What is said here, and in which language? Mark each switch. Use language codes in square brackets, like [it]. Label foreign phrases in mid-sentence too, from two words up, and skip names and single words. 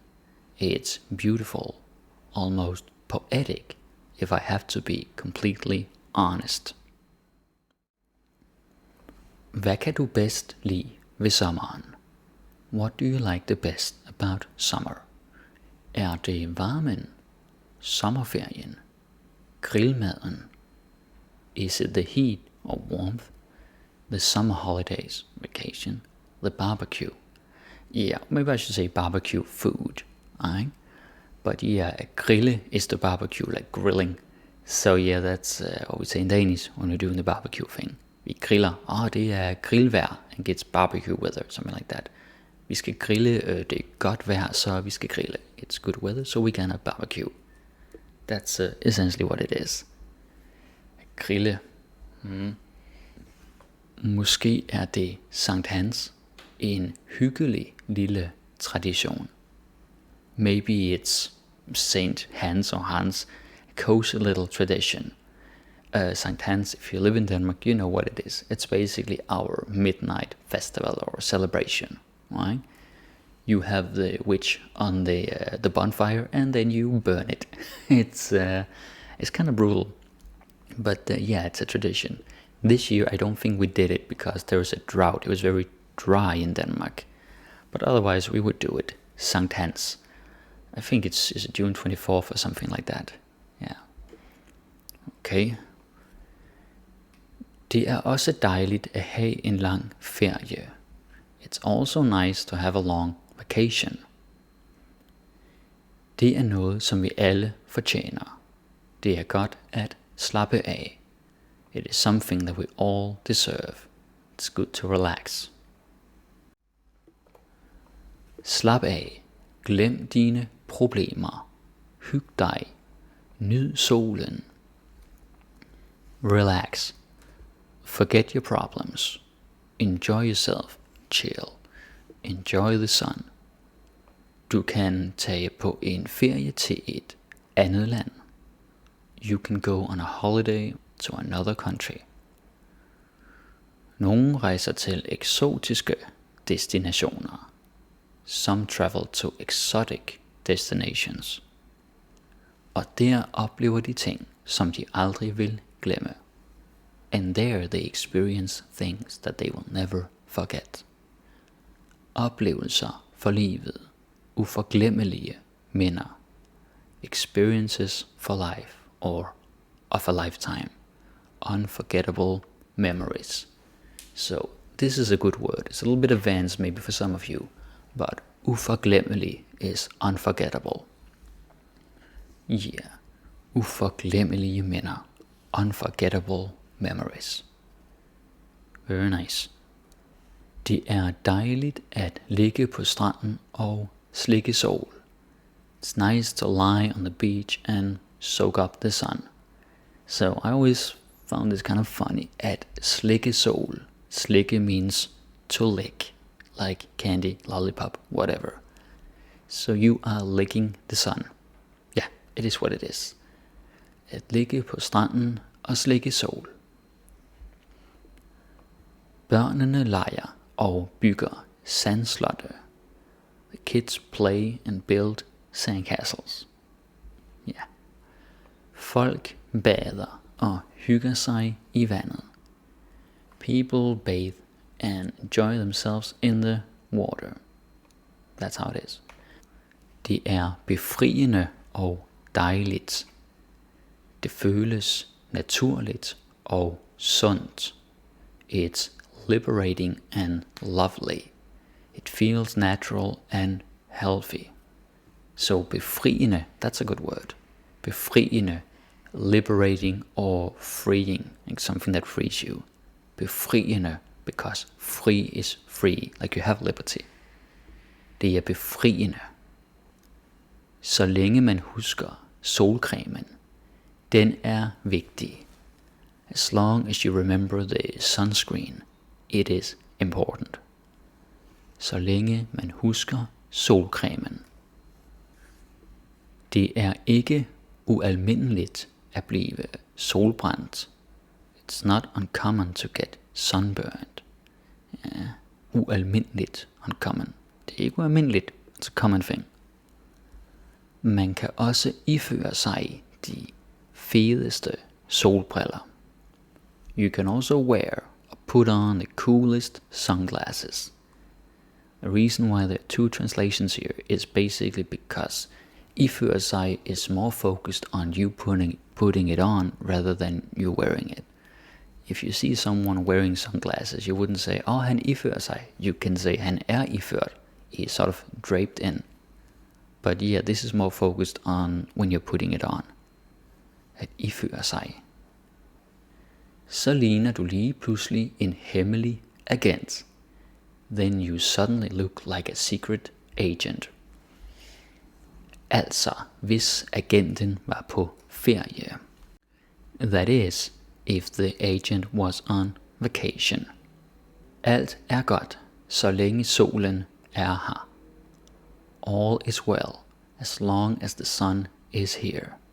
[en] It's beautiful, almost poetic, if I have to be completely honest. [da] Hvad kan du bedst lide ved sommeren? [en] What do you like the best about summer? [da] Er det varmen, sommerferien, grillmaden? [en] Is it the heat or warmth, the summer holidays, vacation, the barbecue? Yeah, maybe I should say barbecue food, right? But yeah, grille is the barbecue, like grilling. So yeah, that's what we say in Danish when we're doing the barbecue thing. [da] Vi griller. Det er grillvejr, [en] and it's barbecue weather, something like that. [da] Vi skal grille, det er godt vejr, så vi skal grille. [en] It's good weather, so we can have barbecue. That's essentially what it is. Grille. [da] Måske er det Sankt Hans, en hyggelig lille tradition. [en] Maybe it's Saint Hans or Hans, a cozy little tradition. Sankt Hans, if you live in Denmark, you know what it is. It's basically our midnight festival or celebration, right? You have the witch on the bonfire, and then you burn it. It's kind of brutal, but yeah, it's a tradition. This year, I don't think we did it because there was a drought. It was very dry in Denmark, but otherwise we would do it. Sankt Hans. I think it's June 24th or something like that. Yeah. Okay. [da] Det er også dejligt at have en lang ferie. [en] It's also nice to have a long vacation. [da] Det er noget, som vi alle fortjener. Det er godt at slappe af. [en] It is something that we all deserve. It's good to relax. [da] Slap af. Glem dine problemer. Hyg dig. Nyd solen. [en] Relax. Forget your problems. Enjoy yourself. Chill. Enjoy the sun. [da] Du kan tage på en ferie til et andet land. [en] You can go on a holiday to another country. [da] Nogle rejser til eksotiske destinationer. [en] Some travel to exotic destinations. [da] Og der oplever de ting, som de aldrig vil glemme. [en] And there they experience things that they will never forget. [da] Oplevelser for livet. Uforglemmelige minder. [en] Experiences for life or of a lifetime. Unforgettable memories. So this is a good word. It's a little bit advanced maybe for some of you, but uforglemmelig is unforgettable. Yeah, [da] uforglemmelige minder. [en] Unforgettable memories. Very nice. [da] Det er dejligt at ligge på stranden og slikke sol. [en] It's nice to lie on the beach and soak up the sun. So I always found this kind of funny. [da] At slikke sol. [en] Slikke means to lick. Like candy, lollipop, whatever. So you are licking the sun. Yeah, it is what it is. [da] At ligge på stranden og slikke sol. Børnene leger og bygger sandslotte. [en] The kids play and build sandcastles. Yeah. [da] Folk bader og hygger sig i vandet. [en] People bathe and enjoy themselves in the water. That's how it is. [da] Det er befriende og dejligt. Det føles naturligt og sundt. [en] It's liberating and lovely. It feels natural and healthy. So befriende, that's a good word. Befriende, liberating or freeing, like something that frees you. Befriende, because free is free, like you have liberty. [da] Det er befriende. Så længe man husker solcremen, den er vigtig. [en] As long as you remember the sunscreen, it is important. [da] Så længe man husker solcremen. Det er ikke ualmindeligt at blive solbrændt. [en] It's not uncommon to get sunburned. [da] Ja, ualmindeligt, uncommon. Det er ikke ualmindeligt, [en] it's a common thing. [da] Man kan også iføre sig de fedeste solbriller. [en] You can also wear or put on the coolest sunglasses. The reason why there are two translations here is basically because [da] iføre sig [en] is more focused on you putting it on rather than you wearing it. If you see someone wearing sunglasses, you wouldn't say, [da] oh, han ifører sig. [en] You can say, [da] han er iført. [en] He's sort of draped in. But yeah, this is more focused on when you're putting it on. [da] At iføre sig. Så ligner du lige pludselig en hemmelig agent. [en] Then you suddenly look like a secret agent. [da] Altså, hvis agenten var på ferie. [en] That is, if the agent was on vacation. [da] Alt er godt, så længe solen er her. [en] All is well, as long as the sun is here.